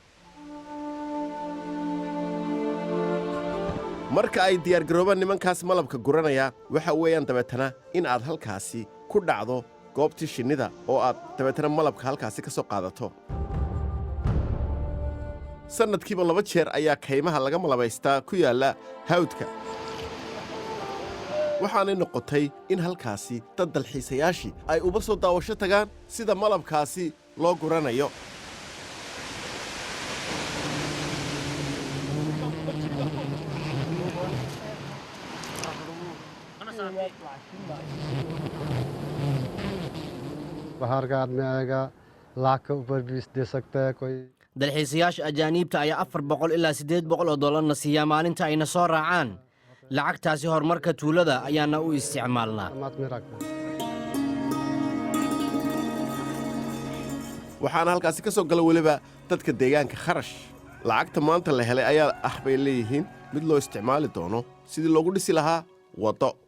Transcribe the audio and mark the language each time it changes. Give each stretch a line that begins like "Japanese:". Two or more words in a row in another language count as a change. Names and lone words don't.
Somali: marka ay diyaargaroobaan nimankaas malabka guranaya waxa weeyaan dabeetana in aad halkaasi ku dhacdo goobtii shinnida oo aad dabeetana malabka halkaasi ka soo qaadato sannadkiiba 2 jeer ayaa kaymaha laga malabaystaa ku yaalla hawdka waxaanay noqotay in halkaasi dad dalxiisayaashii ay uba soo daawasho tagaan sida malabkaasi loo guranayo
Hindi: बाहर का आदमी आएगा लाख के ऊपर भी दे सकता है कोई
Somali: dalxiisayaasha ajaaniibta ayaa $400 ilaa $800 na siiyaa maalinta ayna soo raacaan lacagtaasi horumarka tuulada ayaana u isticmaalnaa waxaana halkaasi ka soo gala weliba dadka deegaanka kharash lacagta maanta la helay ayaa ah bay leeyihiin mid loo isticmaali doono sidii loogu dhisi lahaa waddo